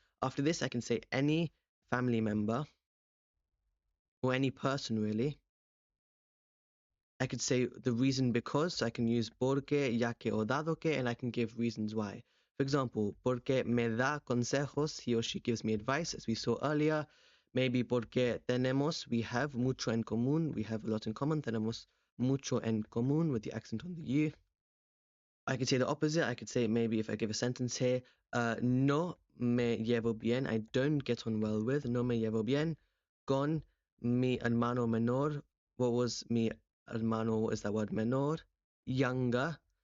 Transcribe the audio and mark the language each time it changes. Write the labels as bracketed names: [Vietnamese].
[English] After this, I can say any family member or any person really. I could say the reason because, so I can use porque, [Spanish] ya que, [English] or [Spanish] dado que, [English] and I can give reasons why. For example, [Spanish] porque me da consejos, [English] he or she gives me advice, as we saw earlier. Maybe [Spanish] porque tenemos, [English] we have [Spanish] mucho en común, [English] we have a lot in common, [Spanish] tenemos mucho en común [English] with the accent on the U. I could say the opposite. I could say maybe if I give a sentence here, [Spanish] no me llevo bien, [English] I don't get on well with, [Spanish] no me llevo bien con mi hermano menor. [English] What was [Spanish] mi hermano? [English] What is that word? Menor, younger.